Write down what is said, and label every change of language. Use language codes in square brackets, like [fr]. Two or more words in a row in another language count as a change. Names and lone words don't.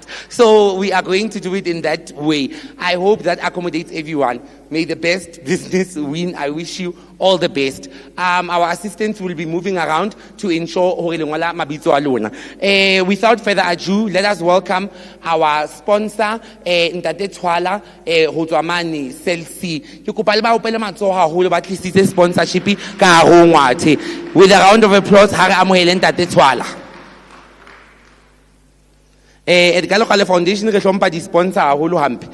[en] So we are going to do it in that way. I hope that accommodates everyone. May the best business win. I wish you all the best. Our assistants will be moving around to ensure without further ado, let us welcome our sponsor, Ntate Twala, Hotswamane, Celsi. [st] Ke kopa le ba opele matsoho haholo ba tlisitse sponsorship ka Ngwathe. [en] With a round of applause, [st] ha re amohele Ntate Twala. Edgalogale Foundation re hlompha di sponsor haholo hampe.